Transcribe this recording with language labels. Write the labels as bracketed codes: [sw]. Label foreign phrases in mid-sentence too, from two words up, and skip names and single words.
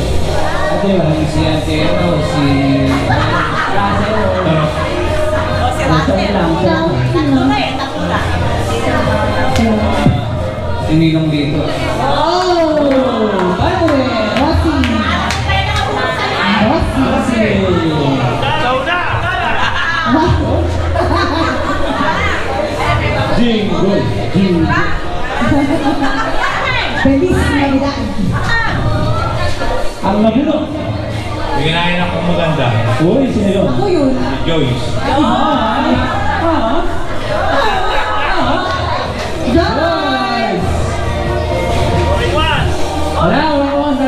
[tl] Ate, walang si Ate Eno, si Russell. O, si Russell. Tatlo na eh, tatlo na. Si Ninong dito. Oh! Padre! Bossy. Kaya nakabukas sa lahat. Bossy. Kasi... Jingle! Jingle! [es] Feliz Navidad. [tl] Ang nabunot. Bigyan akong maganda. Uy, sino yun? Ako yun. Joyce. Guys! Wala, walang kumontra.